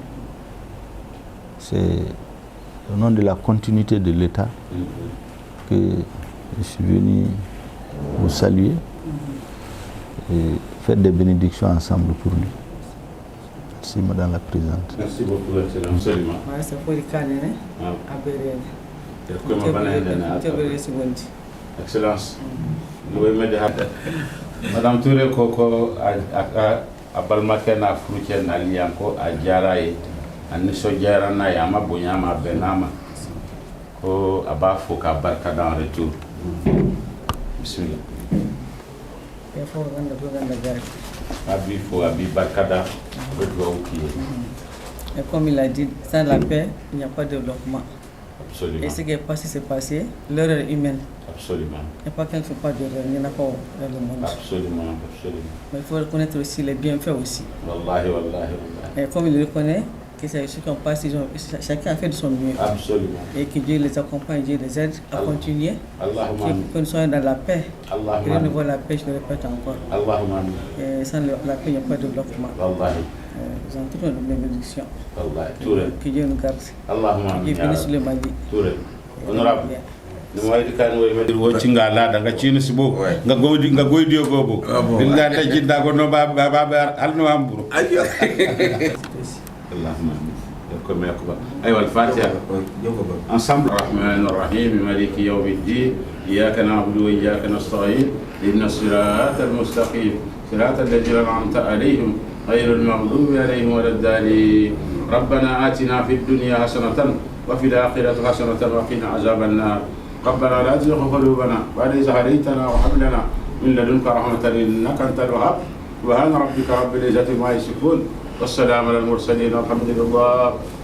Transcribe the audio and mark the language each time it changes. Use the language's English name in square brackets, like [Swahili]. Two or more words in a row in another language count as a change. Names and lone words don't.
[French] C'est au nom de la continuité de l'État que je suis venu vous saluer et faire des bénédictions ensemble pour lui. Merci, Madame la Présidente. Merci beaucoup, Excellence. C'est pour les cannes, Excellence. [Bambara] Madame Touré Koko a balmakɛ n'a furucɛ nali yan ko a diyara ye a nisɔndiyara n'a ye a ma bonya ma a bɛnn'a ma ko a b'a fo k'a barika da [French] en retour. [Bambara] Bisimila. A b'i fo, a b'i barika da, a bɛ dugawu k'i ye. [French] Et comme il a dit, sans la paix, il n'y a pas de développement. Absolument. Et ce qui est passé, c'est passé. L'erreur humaine. Absolument. Il n'y a pas qu'elle ne fait pas d'erreur, il n'y en a pas dans le monde. Absolument, absolument. Mais il faut reconnaître aussi les bienfaits aussi. [Arabic] Wallahi, wallahi, wallahi. [French] Et comme il le reconnaît, que ceux qui ont passé, chacun a fait de son mieux. Absolument. Et que Dieu les accompagne, Dieu les aide à continuer. Allahumma Que nous soyons dans la paix. Allahumma Et nous voit la paix, je le répète encore. Allahumma Et sans la paix, il n'y a pas de développement. wallahi Nous avons toutes nos bénédictions. wallahi toure Que Dieu nous garde. Allahumma Que Dieu bénisse le Mali. toure honorable no wayde kan way medir wo cinga laada nga ciino sibo nga goydi o gobo illa ta jidda ko no baba alno amburu [Arabic] Allahumma يكون يقبل أيوة الفاتحة ensemble الرحمن الرحيم مالك يوم الدين إياك نعبد وإياك نستعين إن الصراط المستقيم صراط الذين أنعمت عليهم غير المغضوب عليهم ولا الضالين ربنا آتنا في الدنيا حسنة وفي الآخرة حسنة وقنا عذاب النار ربنا لا تزغ قلوبنا بعد إذ هديتنا وهب لنا من لدنك رحمة إنك أنت الوهاب سبحان ربك رب العزة عما يصفون والسلام على المرسلين والحمد لله